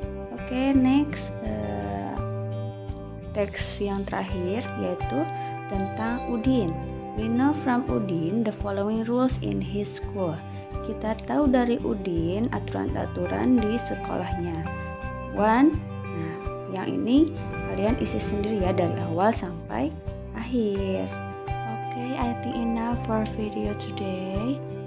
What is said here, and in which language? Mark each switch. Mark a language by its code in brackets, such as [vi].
[id] Oke, next teks yang terakhir yaitu tentang Udin. [en] We know from Udin the following rules in his school. [id] Kita tahu dari Udin aturan-aturan di sekolahnya. 1. Nah, yang ini kalian isi sendiri ya dari awal sampai akhir. [en] Oke, I think enough for video today.